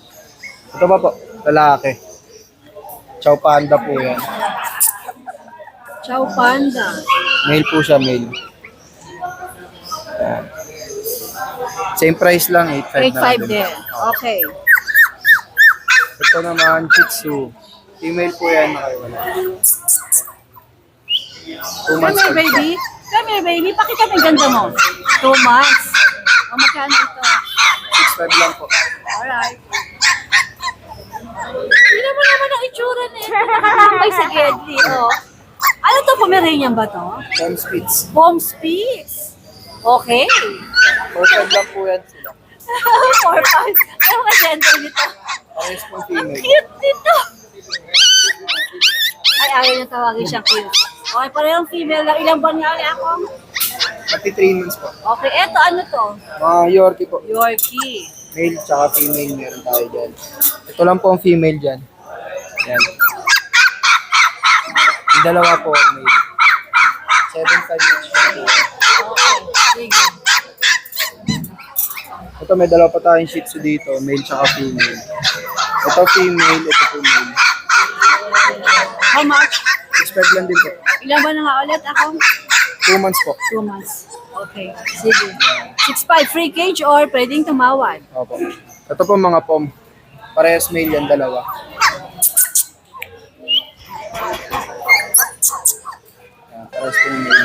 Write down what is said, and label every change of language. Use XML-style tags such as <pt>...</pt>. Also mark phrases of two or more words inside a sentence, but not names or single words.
<tl>Ito pa po, lalaki. Chow Panda po yan. Chow Panda. Male po siya, male. Yan. Same price lang, 8.5 na 8.5 lang din. Okay. Ito naman, Shih Tzu. Female po yan, nakaiwala. 2</tl> <en>Come months here, old baby. Come here, baby.</en> <tl>Pakita mo yung ganda mo. 2 months. O, magkano ito? 6.5 lang po. Alright. Tingnan mo naman ang itsura nito. Nakakambay sa Gedli, oh. Ano to? Pomeranian ba to? Home Spitz. Home Spitz. Okay. 4.5 lang po yan sila. 4-5. Ano mga gender nito? Pares pong female. Cute nito. Ay, ayaw niya tawagin siyang cute. Okay, parehong female lang. Ilang buwan nga ulit ako? Pati 3 months po. Okay, eto ano to? Mga Yorkie po. Yorkie. Male tsaka female meron tayo dyan. Ito lang po ang female dyan. Yan. Yung dalawa po, male. 7.5 each lang po. Okay, sige. Ito may dalawa pa tayong Shih Tzu dito, male tsaka female. Ito female, ito po male.</tl> <en>How much?</en> <tl>6.5 lang din po. Ilang buwan na nga ulit ako? 2 months po. 2 months. Okay, sige. 6.5 free cage or pwedeng tumawad? Opo. Ito po mga pom. Parehas male yan, dalawa. Yan, parehas po male.</tl>